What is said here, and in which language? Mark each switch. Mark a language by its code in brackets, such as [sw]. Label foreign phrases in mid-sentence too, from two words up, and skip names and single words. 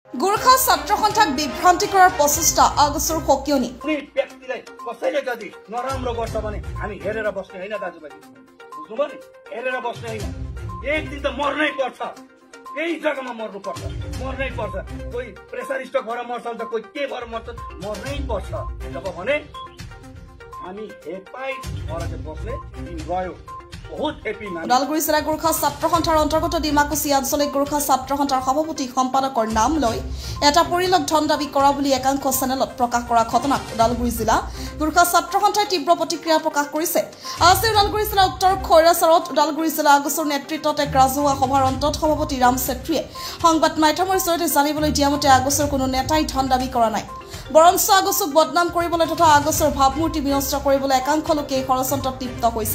[as] গোৰ্খা ছাত্ৰ সন্থাক বিভ্ৰান্তি কৰাৰ প্ৰচেষ্টা আগষ্টৰ সকিয়নি [ne] व्यक्तिलाई कसैले जति नराम्रो गर्छ भने हामी हेरेर बस्ने हैन दाजुभाइ बुझ्नुभयो नि हेरेर बस्ने हैन एक दिन त मर्नै पर्छ केही जग्गामा मर्नु पर्छ मर्नै पर्छ कोही प्रेसर स्ट्रोक भएर मर्छ त कोही के भएर मर्छ मर्नै पर्छ जब भने हामी हेपाइ मरेर बस्ने दिन गयो [as] ওদালগুৰি জিলা গোৰ্খা ছাত্ৰ সন্থাৰ অন্তৰ্গত ডিমাকুচি আঞ্চলিক গোৰ্খা ছাত্ৰ সন্থাৰ সভাপতি সম্পাদকৰ নাম লৈ এটা পৰিলগ ধন দাবী কৰা বুলি একাংশ চেনেলত প্ৰকাশ কৰা ঘটনাত ওদালগুৰি জিলা গোৰ্খা ছাত্ৰ সন্থাই তীব্ৰ প্ৰতিক্ৰিয়া প্ৰকাশ কৰিছে। আজি ওদালগুৰি জিলা উত্তৰ খৈৰাচাৰত ওদালগুৰি জিলা আগষ্টৰ নেতৃত্বত এক ৰাজহুৱা সভাৰ অন্তত সভাপতি ৰাম চেত্ৰীয়ে সংবাদ মাধ্যমৰ জৰিয়তে জানিবলৈ দিয়া মতে আগষ্টৰ কোনো নেতাই ধন দাবী কৰা নাই, বৰঞ্চ আগষ্টক বদনাম কৰিবলৈ তথা আগষ্টৰ ভাৱমূৰ্তি বিনষ্ট কৰিবলৈ একাংশ লোকে এই ষড়যন্ত্ৰত লিপ্ত হৈছে।